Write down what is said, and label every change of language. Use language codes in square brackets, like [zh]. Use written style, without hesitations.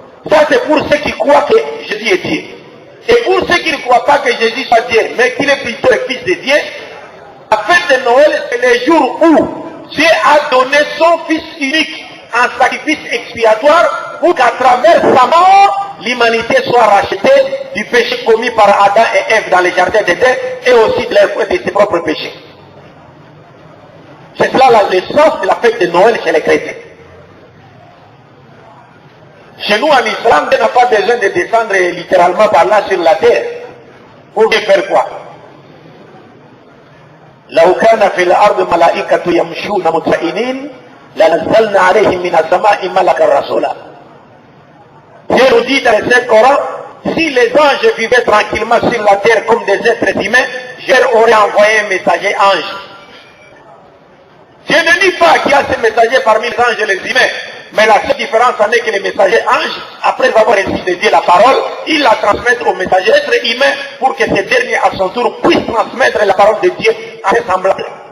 [fr] Ça c'est pour ceux qui croient que Jésus est Dieu. Et pour ceux qui ne croient pas que Jésus soit Dieu, mais qu'il est plutôt le Fils de Dieu, la fête de Noël, c'est le jour où Dieu a donné son Fils unique en sacrifice expiatoire pour qu'à travers sa mort, l'humanité soit rachetée du péché commis par Adam et Ève dans le jardin d'Éden et aussi de ses propres péchés. C'est cela le sens de la fête de Noël chez les chrétiens. Chez nous en islam, on n'a pas besoin de descendre littéralement par là sur la terre. Pour faire quoi? [ar] لو كان في الأرض ملائكة يمشون مطمئنين لنزلنا عليهم من السماء ملكا رسولا. [fr] Dieu nous dit dans le Coran, si les anges vivaient tranquillement sur la terre comme des êtres humains, je leur aurais envoyé un messager ange. Je ne dis pas qu'il y a ces messagers parmi les anges et les humains, mais la seule différence en est que les messagers anges, après avoir reçu de Dieu la parole, ils la transmettent aux messagers êtres humains pour que ces derniers à son tour puissent transmettre la parole de Dieu à ses semblables.